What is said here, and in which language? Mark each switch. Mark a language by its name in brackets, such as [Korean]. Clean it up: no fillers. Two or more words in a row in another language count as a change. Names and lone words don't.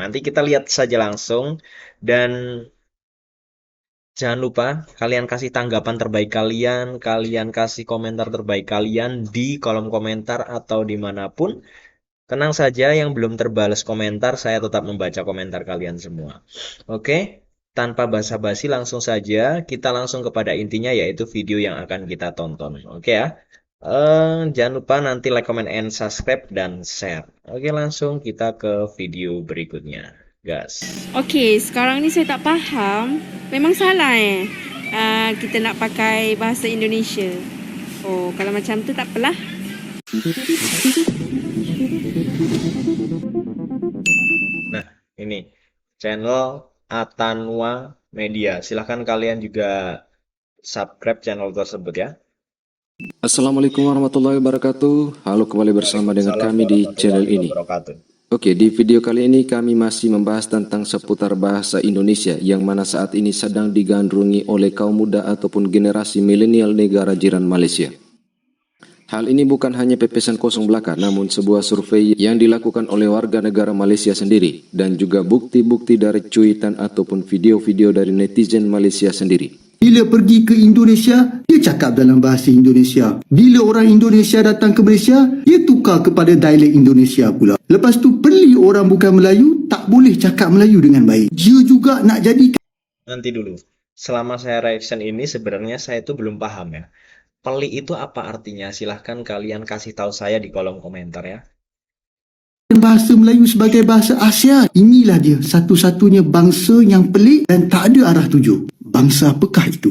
[Indonesian] Nanti kita lihat saja langsung. Dan jangan lupa kalian kasih tanggapan terbaik kalian, kalian kasih komentar terbaik kalian di kolom komentar atau dimanapun. Tenang saja, yang belum terbalas komentar, saya tetap membaca komentar kalian semua. Oke, tanpa basa-basi langsung saja, kita langsung kepada intinya yaitu video yang akan kita tonton. Oke ya, jangan lupa nanti [English] like, comment, and subscribe, [Indonesian] dan share. Oke, langsung kita ke video berikutnya. Gas. [Malay] Okey, sekarang ni saya tak faham. Memang salah kita nak pakai bahasa Indonesia. Oh, kalau macam tu tak apalah. [Indonesian] Nah, ini channel Atanwa Media. Silahkan kalian juga subscribe channel tersebut ya. [Arabic] السلام عليكم ورحمة الله وبركاته. [Indonesian] Halo, kembali bersama dengan [Arabic] وعليكم السلام [Indonesian] kami di channel [Arabic] warahmatullahi [Indonesian] ini. [Arabic] wabarakatuh. [Indonesian] Oke, di video kali ini kami masih membahas tentang seputar bahasa Indonesia yang mana saat ini sedang digandrungi oleh kaum muda ataupun generasi milenial negara jiran Malaysia. Hal ini bukan hanya pepesan kosong belaka, namun sebuah survei yang dilakukan oleh warga negara Malaysia sendiri dan juga bukti-bukti dari cuitan ataupun video-video dari netizen Malaysia sendiri. [Malay] Bila pergi ke Indonesia, dia cakap dalam bahasa Indonesia. Bila orang Indonesia datang ke Malaysia, dia tukar kepada dialek Indonesia pula. Lepas tu beli orang bukan Melayu, tak boleh cakap Melayu dengan baik. Dia juga nak jadi. [Indonesian] Nanti dulu. Selama saya reaction ini sebenarnya saya itu belum paham ya. Peli itu apa artinya? Silahkan kalian kasih tahu saya di kolom komentar ya. [Malay] Bahasa Melayu sebagai bahasa Asia. Inilah dia satu-satunya bangsa yang pelik dan tak ada arah tuju. Bangsa apakah itu?